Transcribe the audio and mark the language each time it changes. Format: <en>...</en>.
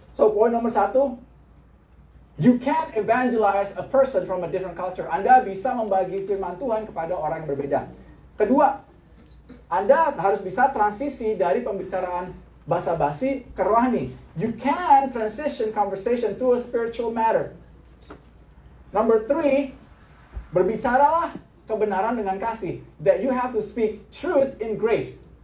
<en>So,</en> <id>poin nomor 1,</id> <en>you can't evangelize a person from a different culture.</en> <id>Anda bisa membagi firman Tuhan kepada orang yang berbeda. Kedua, Anda harus bisa transisi dari pembicaraan basa-basi ke rohani.</id> <en>You can transition conversation to a spiritual matter. Number 3,</en> <id>berbicaralah kebenaran dengan kasih.</id> <en>That you have to speak truth in grace.</en>